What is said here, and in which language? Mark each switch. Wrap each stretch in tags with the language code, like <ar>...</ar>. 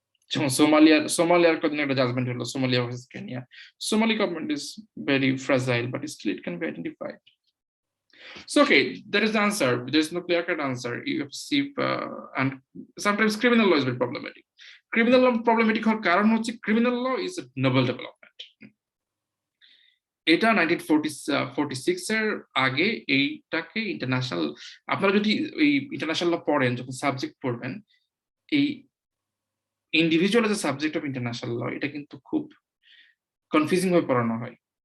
<bn>যেমন সোমালিয়ার কদিন একটা জাজমেন্ট হলো, Somalia versus Kenya.</bn> <en>Somali government is very fragile, but still it can be identified. So okay, that is the answer. There's no clear-cut answer. You have to see, and sometimes criminal law is very problematic. Criminal law problematic</en> <bn>হওয়ার কারণ হচ্ছে</bn> <en>criminal law is a novel development.</en> <bn>এটা 1946 এর আগে এইটাকে international, আপনারা যদি এই ইন্টারন্যাশনাল ল পড়েন, যখন সাবজেক্ট পড়বেন, এই</bn> <en>individual as a subject of international law,</en> <bn>এটা কিন্তু খুব কনফিউজিং ভাবে পড়ানো হয়।</bn>